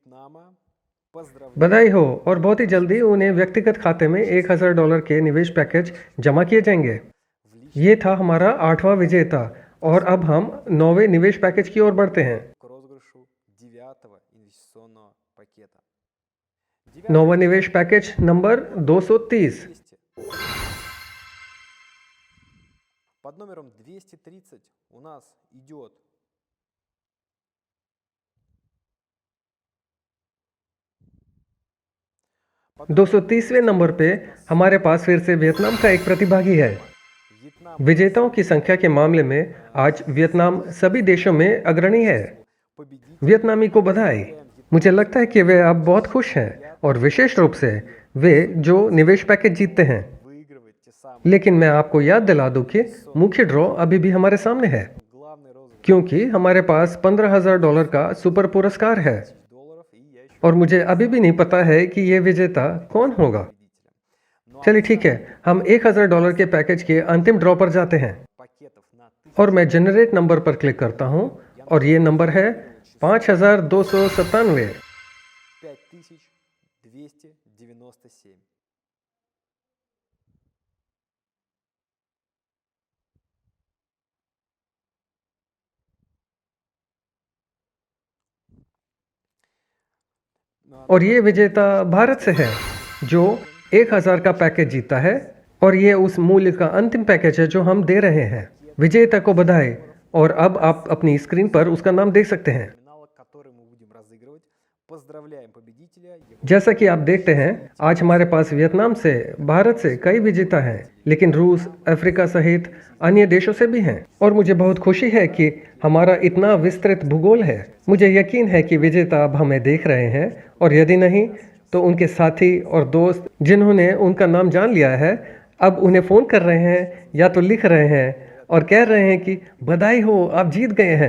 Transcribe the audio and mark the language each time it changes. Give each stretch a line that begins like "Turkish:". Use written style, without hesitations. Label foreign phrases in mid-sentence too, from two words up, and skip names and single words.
Hindi: बधाई हो और बहुत ही जल्दी उन्हें व्यक्तिगत खाते में $1000 के निवेश पैकेज जमा किए जाएंगे। ये था हमारा 8वां विजेता और अब हम 9वें निवेश पैकेज की ओर बढ़ते हैं। नौवा निवेश पैकेज नंबर 230।
Russian: Под номером 230 у нас идет
Hindi: 230वें नंबर पे हमारे पास फिर से वियतनाम का एक प्रतिभागी है।
Russian: Вьетнам.
Hindi: विजेताओं की संख्या के मामले में आज वियतनाम सभी देशों में अग्रणी है।
Russian: Победитель.
Hindi: वियतनामी को बधाई। मुझे लगता है कि वे अब बहुत खुश हैं और विशेष रूप से वे जो निवेश पैकेज जीतते हैं।
Russian: Выигрывает те самые
Hindi: लेकिन मैं आपको याद दिला दूं कि मुख्य ड्रॉ अभी भी हमारे सामने है,
Russian: главный розыгрыш
Hindi: क्योंकि हमारे पास $15,000 का सुपर पुरस्कार है $1000,
Russian: и я еще
Hindi: और मुझे अभी भी नहीं पता है कि ये विजेता कौन होगा।
Russian: победителем. Ну а
Hindi: चलिए ठीक है, हम $1,000 के पैकेज के अंतिम ड्रॉ पर जाते हैं
Russian: пакетов на
Hindi: और मैं
English: generate number
Hindi: पर क्लिक करता हूं और ये नंबर है 5297। 5297. और ये विजेता भारत से है जो 1,000 का पैकेज जीता है और ये उस मूल्य का अंतिम पैकेज है जो हम दे रहे हैं। विजेता को बधाई और अब आप अपनी स्क्रीन पर उसका नाम देख सकते हैं।
Russian: Номинала, который мы будем разыгрывать. Поздравляем победителя. Его
Hindi: जैसा कि आप देखते हैं आज हमारे पास वियतनाम से, भारत से कई विजेता हैं, लेकिन रूस, अफ्रीका सहित अन्य देशों से भी हैं और मुझे बहुत खुशी है कि हमारा इतना विस्तृत भूगोल है। मुझे यकीन है कि विजेता अब हमें देख रहे हैं और यदि नहीं तो उनके साथी और दोस्त जिन्होंने उनका नाम जान लिया है अब उन्हें फ़ोन कर रहे हैं या तो लिख रहे हैं और कह रहे हैं कि बधाई हो, आप जीत गए हैं।